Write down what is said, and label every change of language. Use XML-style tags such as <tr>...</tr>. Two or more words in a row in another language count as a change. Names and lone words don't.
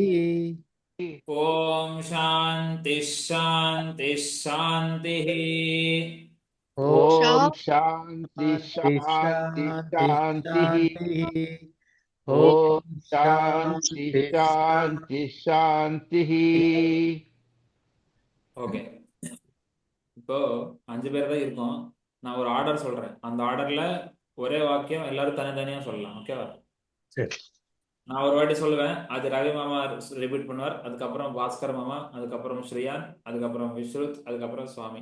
<sa>ॐ शान्तिः शान्तिः शान्तिः ॐ शान्ति शान्ति शान्तिः ॐ शान्ति शान्ति शान्तिः</sa> <ta>ஓகே இப்போ 5 பேர் தான் இருக்கோம். நான் ஒரு ஆர்டர் சொல்றேன். அந்த ஆர்டர்ல ஒரே வாக்கியம் எல்லாரும் தனித்தனியா சொல்லலாம். ஓகேவா? சரி நான் ஒரு வாட்டி சொல்லுவேன். அது ரவி மாமா ரிப்பீட் பண்ணுவார். அதுக்கப்புறம் பாஸ்கர் மாமா, அதுக்கப்புறம் ஸ்ரீயான், அதுக்கப்புறம் விஸ்ருத், அதுக்கப்புறம் சுவாமி.</ta>